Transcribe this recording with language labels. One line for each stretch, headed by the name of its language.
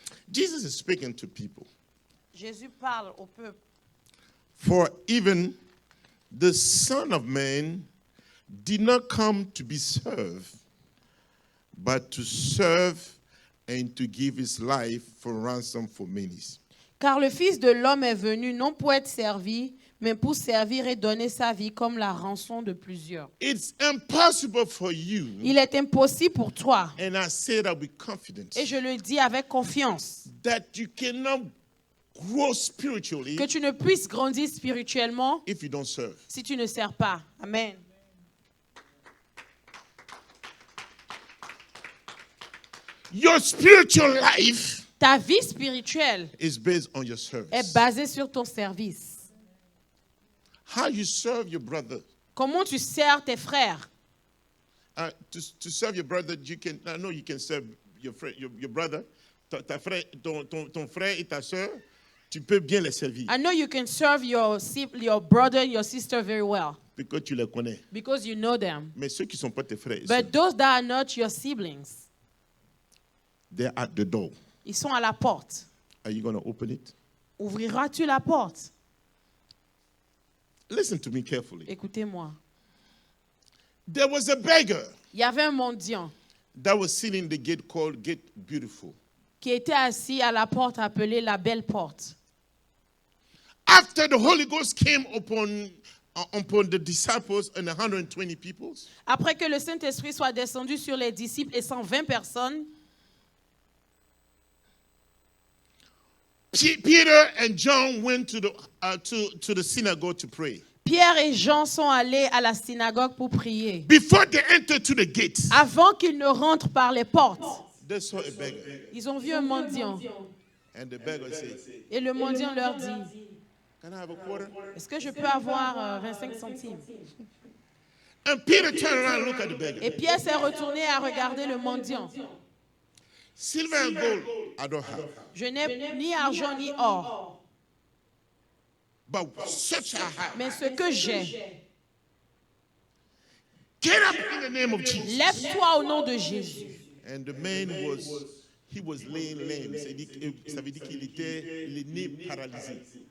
English: Jesus is speaking to people.
French: Jésus parle au peuple.
English: For even the Son of Man did not come to be served, but to serve and to give his life for ransom for many.
French: Car le Fils de l'homme est venu non pour être servi, mais pour servir et donner sa vie comme la rançon de plusieurs.
English: It's impossible for you,
French: Il est impossible pour toi,
English: and I say that with confidence,
French: et je le dis avec confiance,
English: that you cannot grow spiritually
French: que tu ne puisses grandir spirituellement
English: if you don't serve.
French: si tu ne sers pas. Amen.
English: Your spiritual life
French: Ta vie spirituelle
English: is based on your
French: est
English: service.
French: basée sur ton service.
English: How you serve your brother.
French: Comment tu sers tes frères?
English: To serve your brother, I know you can serve your friend, your brother,
French: ton frère et ta soeur. Tu peux bien les servir.
English: I know you can serve your brother and your sister very well
French: Parce que tu les connais.
English: because you know them.
French: Mais ceux qui ne sont pas tes frères,
English: But those that are not your siblings, they're at the door.
French: ils sont à la porte.
English: Are you going to open it?
French: Ouvriras-tu la porte?
English: Listen to me carefully.
French: Écoutez-moi.
English: There was a beggar
French: Il y avait un mendiant
English: that was sitting in the gate called Gate Beautiful.
French: qui était assis à la porte appelée la Belle Porte.
English: After the Holy Ghost came upon the disciples and 120 people,
French: Après que le Saint-Esprit soit descendu sur les disciples et 120 personnes,
English: Peter and John went to the synagogue to pray.
French: Pierre et Jean sont allés à la synagogue pour prier.
English: Before they entered to the gate,
French: Avant qu'ils ne rentrent par les portes,
English: they saw a beggar.
French: ils ont vu un mendiant.
English: And the beggar said,
French: Et le mendiant leur dit,
English: "Can I have a quarter?"
French: est-ce que je peux avoir 25 centimes?
English: And Peter turned around and looked at the beggar.
French: Et Pierre s'est retourné à regarder le mendiant.
English: Silver and gold I don't have,
French: Je n'ai ni argent ni or,
English: but such I have.
French: mais ce que j'ai,
English: Get up in the name of Jesus.
French: lève-toi au nom de Jésus.
English: And the man was laying lame.
French: Ça veut dire qu'il était le nez paralysé.